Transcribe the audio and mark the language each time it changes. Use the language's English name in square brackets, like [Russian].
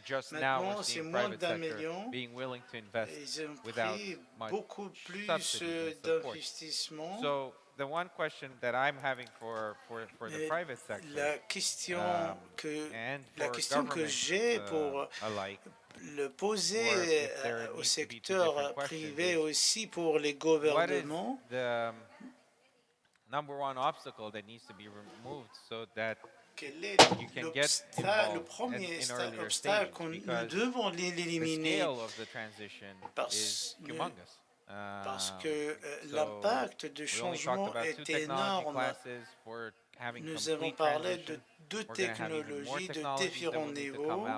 [French] Maintenant, c'est moins d'1 million. Ils ont pris beaucoup plus d'investissements. [English] The one question that I'm having for the private sector, [French] la question que j'ai pour le poser au secteur privé aussi pour les gouvernements, [English] number one obstacle that needs to be removed so that [French] quel est le premier obstacle que nous devons l'éliminer parce que l'impact du changement est énorme. Nous avons parlé de 2 technologies de différents niveaux.